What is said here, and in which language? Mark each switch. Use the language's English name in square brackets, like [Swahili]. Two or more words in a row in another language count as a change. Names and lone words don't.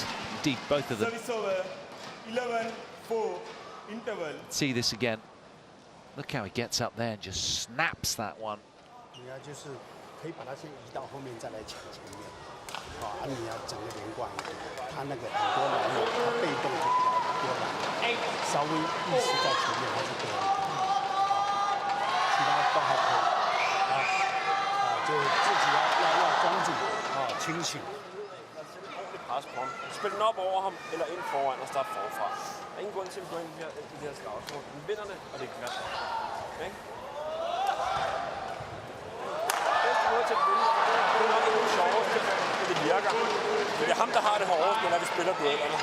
[English] Indeed, both of them. Service over. 11-4. Interval. See this again. Look how he gets up there and just snaps that one. [Chinese] 你要就是可以把它先移到后面再来抢前面，啊，你要整个连贯一点。他那个很多男人，他被动就比较多了，稍微意识在前面还是多一点。其他都还可以，就自己要庄重，清醒， [Danish] pres på ham. Spil den op over ham, eller ind foran og starte forfra. Der er ingen grund til at gå ind i de her slagsmål. Den vinder det, og det er klart. Okay? Bedste måde til at vinde, det er nok ikke det sjoveste, men det virker. Men det er ham, der har det hårdeste, når vi spiller duellerne.